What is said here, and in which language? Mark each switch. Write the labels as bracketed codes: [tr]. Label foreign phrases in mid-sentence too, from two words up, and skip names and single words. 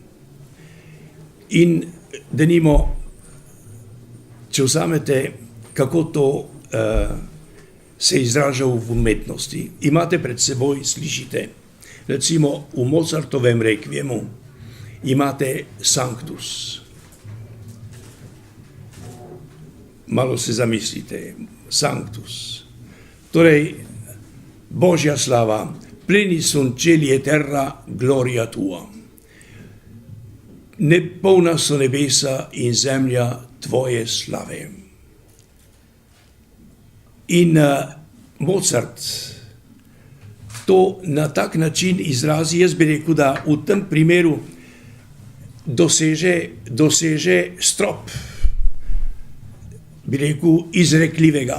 [sl] In denimo, če vzamete, kako to se izraža v umetnosti, imate pred seboj, slišite, recimo v Mozartovem rekviemu imate Sanctus. Malo se zamislite, Sanctus. Torej, Božja slava, [la] pleni sunt cieli et terra gloria tua. [sl] Polna so nebesa in zemlja tvoje slave. In Mozart to na tak način izrazi, jaz bi rekel, da v tem primeru doseže strop, bi rekel, izrekljivega.